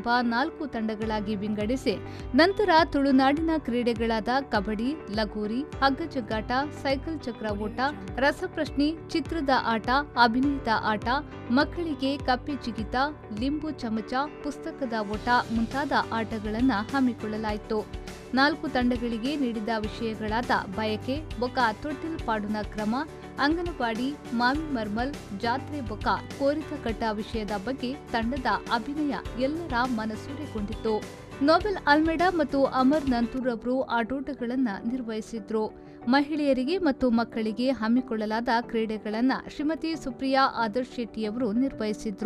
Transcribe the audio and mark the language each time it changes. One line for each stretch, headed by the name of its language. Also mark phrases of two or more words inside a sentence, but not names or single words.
Kannada: 4 ತಂಡಗಳಾಗಿ ವಿಂಗಡಿಸಿ ನಂತರ ತುಳುನಾಡಿನ ಕ್ರೀಡೆಗಳಾದ ಕಬಡ್ಡಿ, ಲಗೋರಿ, ಹಗ್ಗಜಗ್ಗಾಟ, ಸೈಕಲ್ ಚಕ್ರ ಓಟ, ರಸಪ್ರಶ್ನೆ, ಚಿತ್ರದ ಆಟ, ಅಭಿನಯದ ಆಟ, ಮಕ್ಕಳಿಗೆ ಕಪ್ಪೆ ಜಿಗಿತ, ಲಿಂಬು ಚಮಚ, ಪುಸ್ತಕದ ಓಟ ಮುಂತಾದ ಆಟಗಳನ್ನು ಹಮ್ಮಿಕೊಳ್ಳಲಾಯಿತು. 4 ತಂಡಗಳಿಗೆ ನೀಡಿದ ವಿಷಯಗಳಾದ
Tulu: ಬಯಕೆ ಬೊಕ ತೊಟ್ಟಿಲ್ ಪಾಡುನ ಕ್ರಮ,
Kannada: ಅಂಗನವಾಡಿ,
Tulu: ಮಾವಿ ಮರ್ಮಲ್, ಜಾತ್ರೆ ಬೊಕ ಕೋರಿದ ಕಟ್ಟ
Kannada: ವಿಷಯದ ಬಗ್ಗೆ ತಂಡದ ಅಭಿನಯ ಎಲ್ಲರ ಮನಸೂರೆಗೊಂಡಿತು. ನೋಬೆಲ್ ಅಲ್ಮೇಡಾ ಮತ್ತು ಅಮರ್ ನಂತೂರ್ ಅವರು ಆಟೋಟಗಳನ್ನು ನಿರ್ವಹಿಸಿದ್ರು. ಮಹಿಳೆಯರಿಗೆ ಮತ್ತು ಮಕ್ಕಳಿಗೆ ಹಮ್ಮಿಕೊಳ್ಳಲಾದ ಕ್ರೀಡೆಗಳನ್ನು ಶ್ರೀಮತಿ ಸುಪ್ರಿಯಾ ಆದರ್ಶ್ ಶೆಟ್ಟಿಯವರು ನಿರ್ವಹಿಸಿದ್ರು.